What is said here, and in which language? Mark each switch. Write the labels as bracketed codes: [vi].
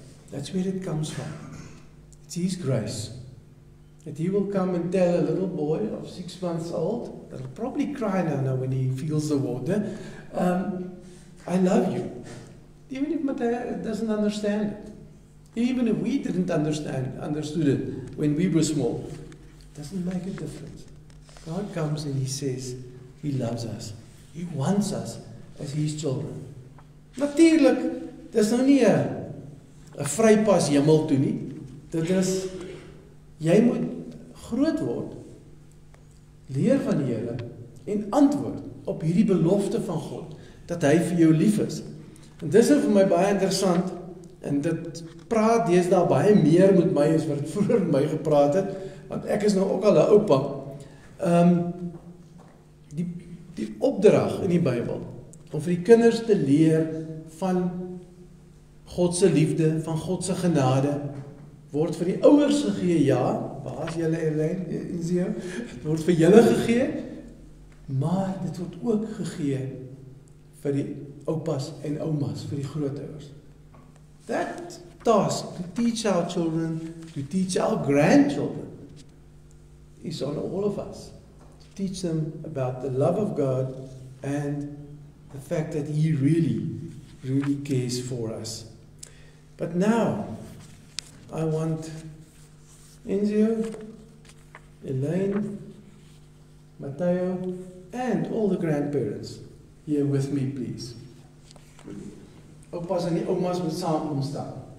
[en] That's where it comes from. It's His grace. That He will come and tell a little boy of 6 months old, that'll probably cry now when he feels the water, I love you. Even if Matthew doesn't understand it. Even if we didn't understood it when we were small, it doesn't make a difference. God comes and He says He loves us. He wants us as His children. [af] Natuurlijk, dit is nou nie 'n vrypas hemel toe nie. Dit is, jy moet groot word, leer van die Here en antwoord op hierdie belofte van God, dat Hy vir jou lief is. En dis vir my baie interessant, en dit praat deesdae baie meer met my as wat het vroeger met my gepraat het, want ek is nou ook al 'n oupa. Die opdrag in die Bybel, om vir die kinders te leer van God se liefde, van God se genade, word vir die ouers gegee, ja, waar is julle Elaine, het word vir julle gegee, maar dit word ook gegee vir die oupas en oumas, vir die grootouers. [en] That task to teach our children, to teach our grandchildren, is on all of us. To teach them about the love of God and the fact that He really, really cares for us. But now, I want Enzio, Elaine, Mateo, and all the grandparents here with me, please. [af] Oupas en die oumas moet saam kom staan.